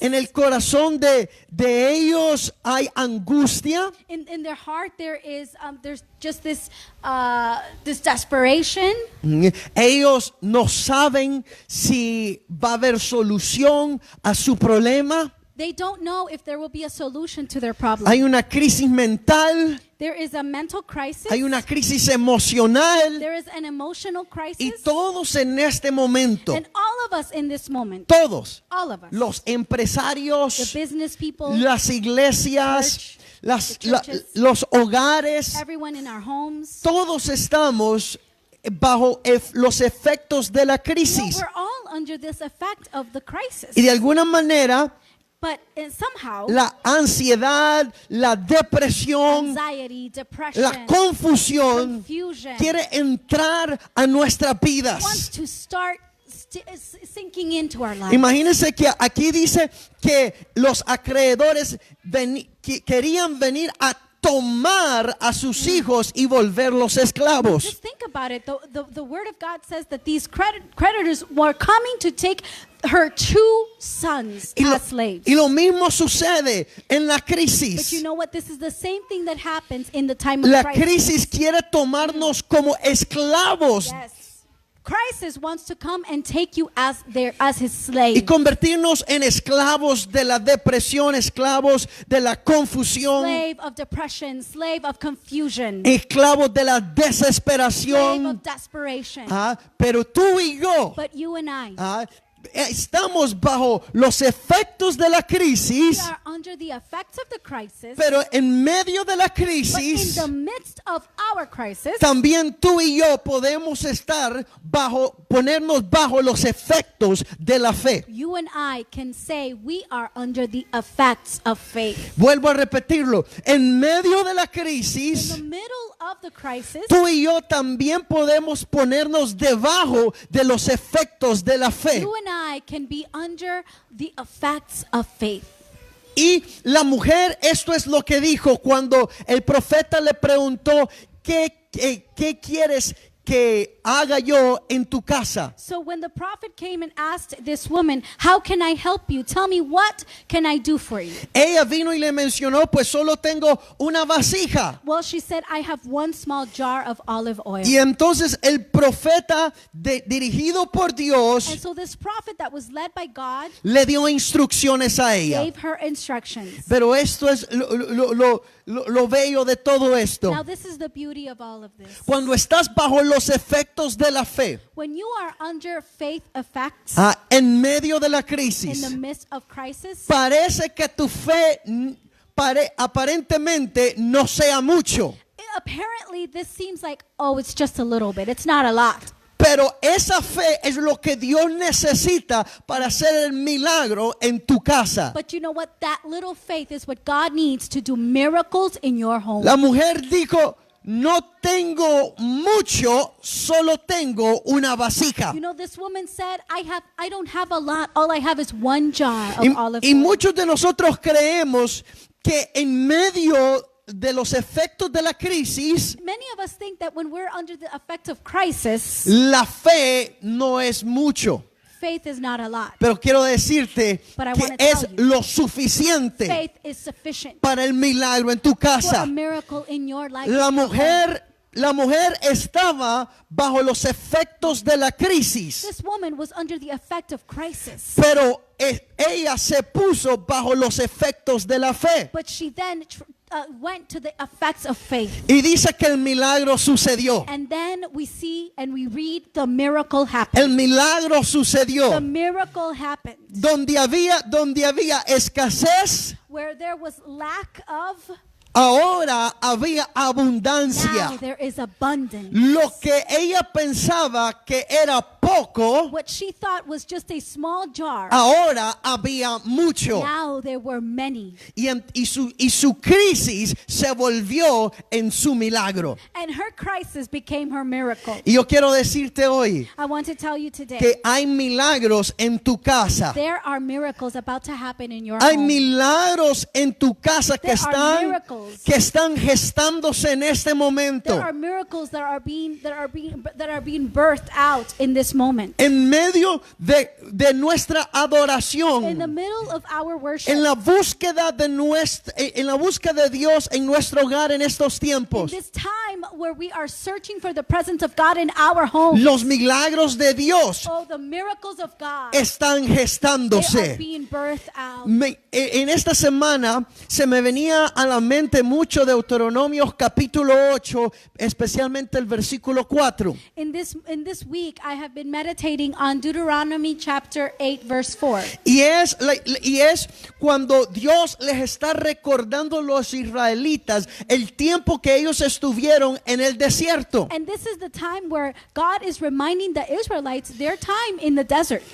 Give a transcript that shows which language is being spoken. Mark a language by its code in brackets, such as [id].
[es] En el corazón de ellos hay angustia. [en] In their heart there's just this desperation. [es] Ellos no saben si va a haber solución a su problema. [en] They don't know if there will be a solution to their problem. [es] Hay una crisis mental, [en] There is a mental crisis. [es] hay una crisis emocional [en] There is an emotional [es] y [en] crisis. [es] todos en este momento, [en] And all of us in this moment, [es] todos, [en] all of us, [es] los [en] the [es] empresarios, [en] business people, [es] las iglesias, [en] church, the churches, [es] los hogares, [en] everyone in our homes, [es] todos estamos bajo los efectos de la no, crisis. [en] we're all under this effect of the crisis. [es] Y de alguna manera [en] But somehow, [es] la ansiedad, la depresión, [en] anxiety, depression, [es] la confusión [en] confusion [es] quiere entrar a nuestras [en] wants [es] vidas. [en] to start sinking into our lives. [es] Imagínense que aquí dice que los acreedores querían venir a tomar a sus hijos y volverlos esclavos. [en] Just think about it. The word of God says that these creditors were coming to take her two sons as slaves. [es] Y lo mismo sucede en la [en] But [es] crisis. [en] you know what? This is the same thing that happens in the time of [es] La crisis. crisis quiere tomarnos como esclavos [en] Yes. Crisis wants to come and take you as his [es] y [en] slave. [es] convertirnos en esclavos de la depresión, esclavos de la confusión, [en] Slave of depression, slave of confusion, [es] esclavos de la [en] slave [es] desesperación. [en] of desperation. [es] Pero tú y yo [en] But you and I, [es] estamos bajo los efectos de la [en] we [es] crisis, [en] are under the effects of the crisis. [es] pero en medio de la [en] But in [es] crisis [en] the midst of our crisis, [es] también tú y yo podemos ponernos bajo los efectos de la fe. [en] you and I can say we are under the effects of faith. [es] Vuelvo a repetirlo, en medio de la [en] In [es] crisis, [en] the middle of the crisis, [es] tú y yo también podemos ponernos debajo de los efectos de la fe. [en] you and I can be under the effects of faith. [es] Y la mujer, esto es lo que dijo cuando el profeta le preguntó, ¿qué quieres que haga yo en tu casa? [en] So when the prophet came and asked this woman, how can I help you? Tell me, what can I do for you? [es] Ella vino y le mencionó, pues solo tengo una vasija. [en] Well, she said, I have one small jar of olive oil. [es] Y entonces el profeta dirigido por [en] And [es] Dios [en] so this prophet that was led by God [es] le dio instrucciones a ella. [en] gave her instructions. [es] Pero esto es lo bello de todo esto. [en] Now this is the beauty of all of this. [es] Cuando estás bajo los efectos de la fe, [en] When you are under faith effects [es] en medio de la [en] in [es] crisis, [en] the midst of crisis, [es] parece que tu fe aparentemente no sea mucho. [en] Apparently, this seems like, oh, it's just a little bit. It's not a lot. [es] Pero esa fe es lo que Dios necesita para hacer el milagro en tu casa. [en] But you know what? That little faith is what God needs to do miracles in your home. [es] La mujer dijo, no tengo mucho, solo tengo una vasija. [en] You know, this woman said, I don't have a lot. All I have is one jar of olive [es] Y [en] oil. [es] muchos de nosotros creemos que en medio de los efectos de la crisis, [en] Many of us think that when we're under the effect of crisis, [es] la fe no es mucho. [en] faith is not a lot. [es] Pero quiero decirte [en] But I [es] que [en] wanna tell [es] es [en] you, [es] lo suficiente [en] Faith is sufficient [es] para el milagro en tu [en] for a [es] casa. [en] miracle in your life. [es] La mujer estaba bajo los efectos de la crisis, [en] This woman was under the effect of crisis. [es] pero ella se puso bajo los efectos de la fe. [en] But she then went to the effects of faith. [es] Y dice que el milagro sucedió. [en] And then we see and we read the miracle happened. [es] El milagro [en] The [es] sucedió. [en] miracle happened. [es] Donde había escasez, [en] Where there was lack of, [es] ahora había abundancia. [en] now there is abundance. [es] Lo que ella pensaba que era poco, [en] What she thought was just a small jar, [es] ahora había mucho. [en] now there were many. [es] Y su crisis se volvió en su milagro. [en] And her crisis became her miracle. [es] Y yo quiero decirte hoy [en] I want to tell you today, [es] que hay milagros en tu casa. [en] there are miracles about to happen in your [es] Hay [en] home. [es] milagros en tu casa [en] There are miracles. [es] que están gestándose en este momento. [en] There are miracles that are being birthed out in this moment. [es] En medio de nuestra [en] In the [es] adoración, [en] middle of our worship, [es] en la búsqueda de Dios en nuestro hogar en estos [en] in [es] tiempos, [en] this time where we are searching for the presence of God in our home, [es] los milagros de Dios [en] oh, the miracles of God, [es] están [en] they are [es] gestándose. [en] being birthed out. [es] En esta semana se me venía a la mente mucho de Deuteronomios capítulo 8, especialmente el versículo 4. [en] In this week, I have been meditating on Deuteronomy chapter 8, verse 4. [es] Y es cuando Dios les está recordando a los israelitas el tiempo que ellos estuvieron en el desierto. [en] And this is the time where God is reminding the Israelites their time in the desert.